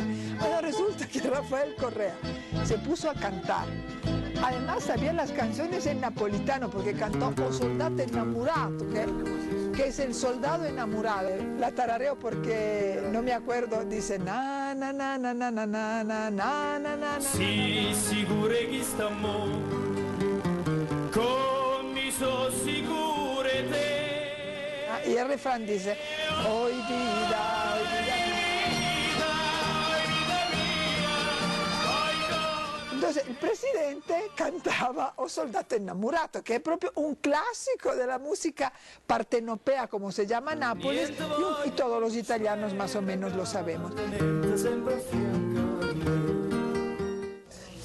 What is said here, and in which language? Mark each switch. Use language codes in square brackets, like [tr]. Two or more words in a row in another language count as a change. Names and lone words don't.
[es] Bueno, resulta que Rafael Correa se puso a cantar. Además sabía las canciones en napolitano porque cantó O Soldato Innamorato, que es el soldado enamorado. La tarareo porque no me acuerdo, dice na na na na na na na na na na na. [nap] Si sicure che stiamo con mi so sicure te. [es] Y el refrán dice hoy vida, hoy vida. Entonces el presidente cantaba O Soldato Innamorato, que es proprio un clásico de la música partenopea, como se llama Nápoles, y todos los italianos más o menos lo sabemos.